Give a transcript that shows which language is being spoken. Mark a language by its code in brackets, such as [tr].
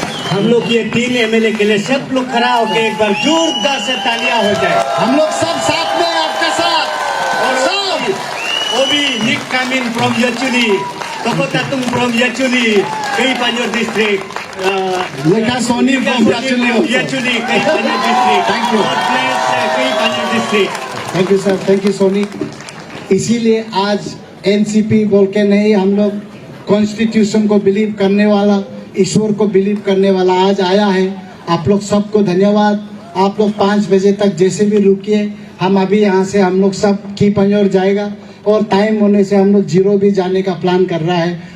[hi] हम लोग ये 3 एमएलए के लिए सब लोग खड़ा होकर एक बार जोरदार से तालियां हो जाए। हम लोग सब साथ में आपके साथ। और सब वो भी निक [en] Coming from Yachuli, Tokotatung from Yachuli, Kei Panjor district. Lekha Soni from Yachuli. Yachuli, Kei Panjor district. Thank you. God bless Kei Panjor district. [hi] Thank you sir, thank you Soni. इसीलिए आज एनसीपी बोल के नहीं, हम लोग कॉन्स्टिट्यूशन को बिलीव करने वाला, ईश्वर को बिलीव करने वाला आज आया है। आप लोग सबको धन्यवाद। आप लोग 5 बजे तक जैसे भी रुकिए, हम अभी यहाँ से हम लोग सब की पंजोर जाएगा और टाइम होने से हम लोग जीरो भी जाने का प्लान कर रहा है।